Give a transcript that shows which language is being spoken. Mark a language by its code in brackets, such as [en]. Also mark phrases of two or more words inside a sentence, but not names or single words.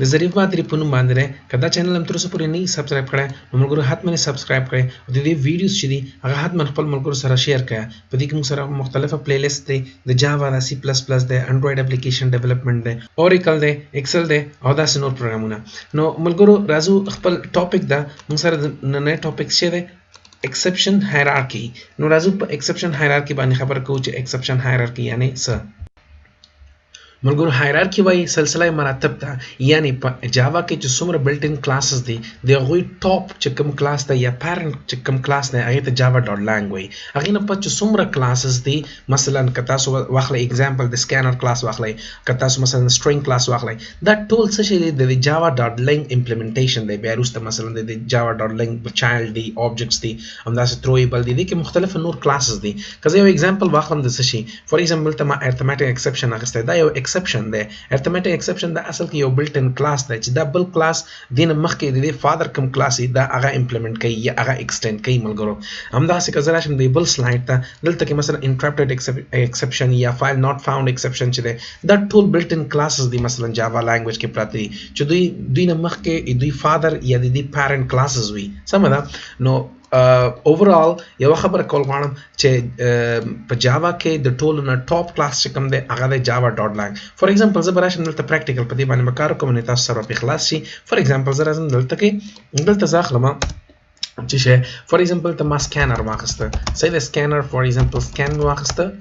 [ps] ظریف بهادری په نوم باندې کدا چینل هم تر اوسه پورې نه سبسکرایب کړئ نو ملګرو حتما سبسکرایب کړئ او د دې ویډیوز چې دي هغه حتما خپل ملګرو سره شیر کړئ په دې کې موږ سره مختلفه پلی لیست دی د جاوا د سی پلس پلس دی [en] Android application development [ps] دی اوریکل دی ایکسل دی او داسې نور پروګرامونه نو ملګرو راځو خپل ټاپک دا موږ سره نن ټاپک څه دی [en] exception hierarchy [ps] نو راځو په [en] exception hierarchy [ps] باندې خبر کوو چې [en] exception hierarchy [ps] یعنی څه ملګرو हायरार्की وایي سلسله مراتب ته یعنی په جاوا کې چې څومره [en] built in classes [ps] دي د هغوی ټاپ چې کوم کلاس دی یا پیرنټ چې کوم کلاس دی هغې ته جاوا ډاټ لینګ وایي هغې نه پس چې څومره کلاسز دي مثلا که تاسو واخلئ اگزامپل د [en] Scanner class [ps] واخلئ که تاسو مثلا [en] String class [ps] واخلئ دا ټول څه شی دی د جاوا ډاټ لینګ امپلیمنټیشن دی بیا وروسته مثلا د جاوا ډاټ لینګ چایلډ دی آبجکټس دي همداسې تھرویبل دي دې کې مختلف نور کلاسز دي که زه یو اگزامپل واخلم د څه شي [en] for example [ps] ته ما [en] arithmetic exception [ps] اخیستی دا یو exception دی arithmetic exception دا اصل کې یو [en] built in class [ps] دی چې دا بل کلاس دینه مخکې د فادر کوم کلاس دا هغه امپلیمنٹ کوي یا هغه ایکسټند کوي ملګرو همداسې که زه راشم د بل سلاید ته دلته کې مثلا [en] interrupted exception [ps] یا [en] file not found exception [ps] چې دی دا ټول [en] built in classes [ps] دي مثلا جاوا لانګویج کې پراته دي چې دوی نه مخکې دوی فادر یا د [en] parent classes [ps] وي سمه ده نو اوورال یو خبره کول غواړم چې په جاوا کې د ټولو نه ټاپ کلاس چې کوم دی هغه د جاوا ډاټ لینګ [en] for example [ps] زه به راشم دلته پریکټیکل په دې باندې به کار کوم نو تاسو سره په خلاص شي [en] for example [ps] زه راځم دلته کې دلته زه اخلم چې شی [en] for example [ps] ته ما سکینر واخیسته صحیح دی سکینر [en] for example [ps] سکین مې واخیسته